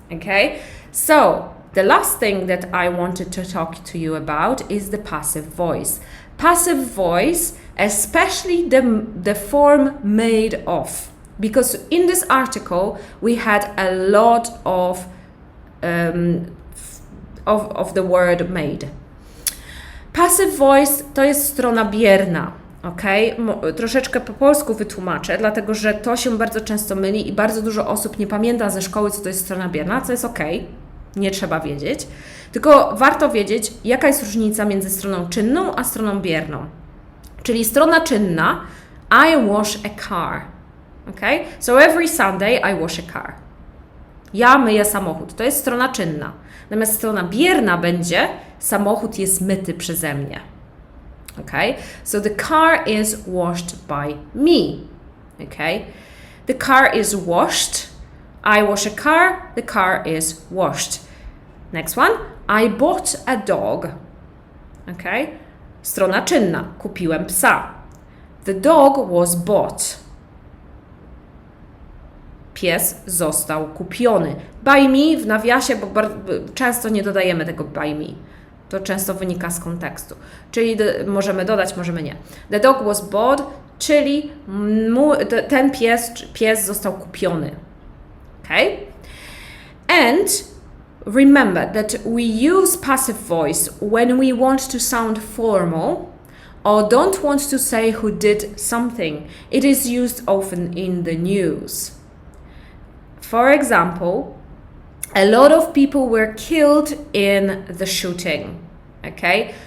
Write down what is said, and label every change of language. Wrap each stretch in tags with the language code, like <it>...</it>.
<en>Okay, so the last thing that I wanted to talk to you about is the passive voice. Passive voice, especially the form made of, because in this article we had a lot of the word made.</en> <pl>Passive voice to jest strona bierna, ok? Troszeczkę po polsku wytłumaczę, dlatego że to się bardzo często myli i bardzo dużo osób nie pamięta ze szkoły, co to jest strona bierna, co jest ok, nie trzeba wiedzieć, tylko warto wiedzieć, jaka jest różnica między stroną czynną a stroną bierną. Czyli strona czynna,</pl> <en>I wash a car,</en> <pl>ok?</pl> <en>So every Sunday I wash a car.</en> <pl>Ja myję samochód, to jest strona czynna. Natomiast strona bierna będzie, samochód jest myty przeze mnie.</pl> <en>Okay? So the car is washed by me. Okay? The car is washed. I wash a car. The car is washed. Next one. I bought a dog. Okay?</en> <pl>Strona czynna. Kupiłem psa.</pl> <en>The dog was bought.</en> <pl>Pies został kupiony.</pl> <en>By me</en> <pl>w nawiasie, bo często nie dodajemy tego</pl> <en>by me.</en> <pl>To często wynika z kontekstu. Czyli możemy dodać, możemy nie.</pl> <en>The dog was bought,</en> <pl>czyli ten pies został kupiony.</pl> <en>Okay? And remember that we use passive voice when we want to sound formal or don't want to say who did something. It is used often in the news. For example, a lot of people were killed in the shooting. Okay?</en>